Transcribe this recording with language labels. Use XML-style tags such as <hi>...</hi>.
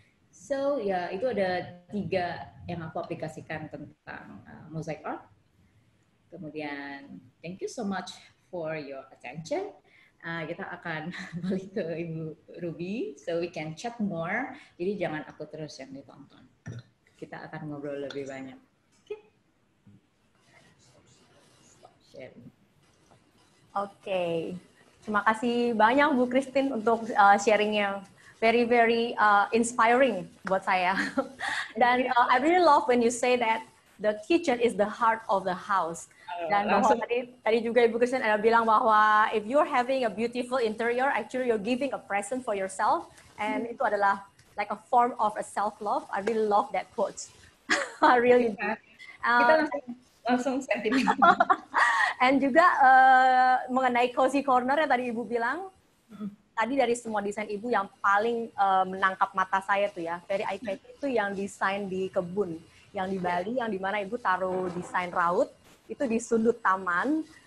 <id>So ya itu ada 3 yang aku aplikasikan tentang mosaic art. Kemudian</id> <en>thank you so much for your attention.</en> <id>Kita akan balik ke Ibu Ruby,</id> <en>so we can chat more.</en> <id>Jadi jangan aku terus yang ditonton. Kita akan ngobrol lebih banyak. Oke.</id> <en>Stop sharing.</en> <id>Oke. Terima kasih banyak Bu Christine untuk sharingnya,</id> <en>very inspiring buat saya.</en> <id>Dan</id> <en>I really love when you say that the kitchen is the heart of the house.</en> <id>Dan bahwa tadi juga Ibu Christine ada bilang bahwa</id> <en>if you're having a beautiful interior, actually you're giving a present for yourself, and</en> <id>itu adalah</id> <en>like a form of a self love. I really love that quote. I really do.</en> <id>Kita langsung sentimental. And juga mengenai cozy corner yang tadi Ibu bilang, tadi dari semua desain Ibu yang paling menangkap mata saya tuh ya,</id> <en>very eye-catching</en> <id>itu yang desain di kebun, yang di Bali, yang dimana Ibu taruh desain raut, itu di sudut taman.</id>